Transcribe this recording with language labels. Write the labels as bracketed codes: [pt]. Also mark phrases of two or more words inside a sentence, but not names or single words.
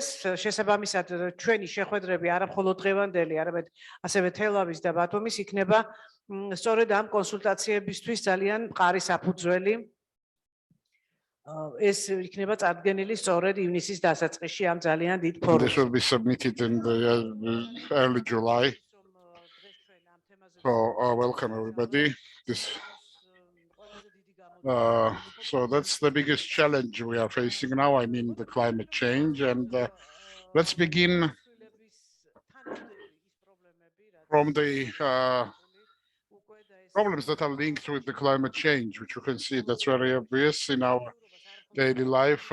[ka] შესაბამისად, ჩვენი შეხვედრები არა მხოლოდ დღევანდელი, არამედ ასევე თელავის და ბათუმის იქნება სწორედ ამ კონსულტაციებისთვის ძალიან მყარი საფუძველი. ეს იქნება წარდგენილი სწორედ ივნისის დასაწყისში ამ ძალიან დიდ ფორუმში. [en] This will be submitted in the early July. So welcome everybody. So that's the biggest challenge we are facing now. I mean the climate change, and let's begin from the problems that are linked with the climate change, which you can see that's very obvious in our daily life.